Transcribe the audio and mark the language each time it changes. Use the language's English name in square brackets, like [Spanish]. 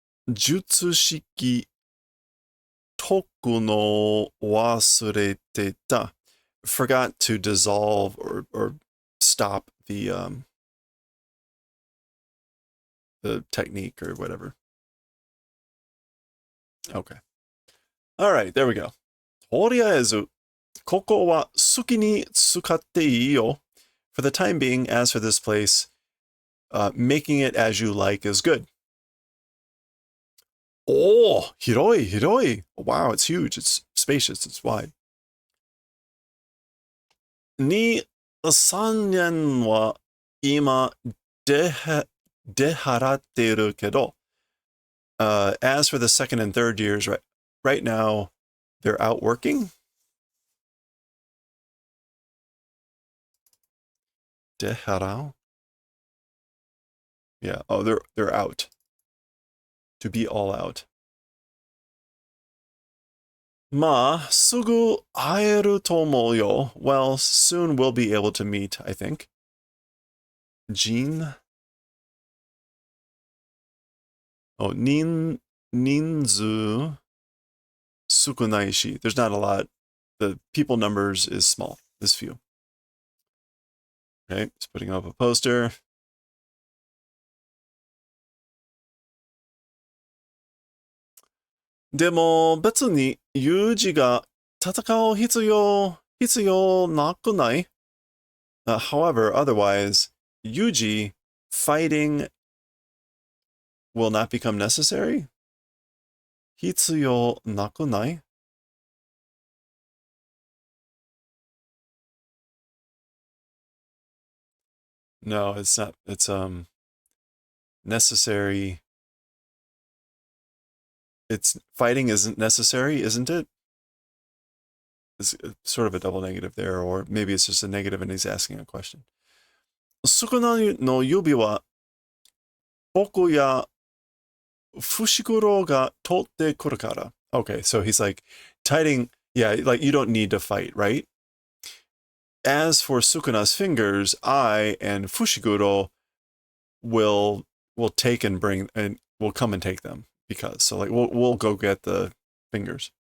[Japanese] Jutsu shiki toku no wasurete ta. [English] Forgot to dissolve or stop the technique or whatever. Okay. All right, there we go. [Japanese] とりあえず、ここは好きに使っていいよ. [English] For the time being, as for this place, making it as you like is good. Oh, [Japanese] hiroi, hiroi. [English] Wow, it's huge. It's spacious. It's wide. [Japanese] Ni 3年は今出払っているけど, [English] as for the second and third years, right now, they're out working. [Japanese] Deharao? [English] Yeah. Oh, they're out. To be all out. [Japanese] まあ、すぐ会えると思うよ. [English] Well, soon we'll be able to meet, I think. Jean? Oh, [Japanese] 人数 sukunaishi. [English] There's not a lot. The people numbers is small. This few. Okay, just putting up a poster. [Japanese] Demo, 別にユージが戦う必要なくない? [English] However, otherwise, Yuji fighting will not become necessary? [Japanese] 必要なくない? [English] No, it's not. It's necessary. It's fighting isn't necessary, isn't it? It's sort of a double negative there, or maybe it's just a negative and he's asking a question. [Japanese] 少ないの指は僕や伏黒が取ってくるから. [English] Okay, so he's like, yeah, like you don't need to fight, right? As for Sukuna's fingers, I and Fushiguro will take and bring, and we'll come and take them because, so like we'll go get the fingers.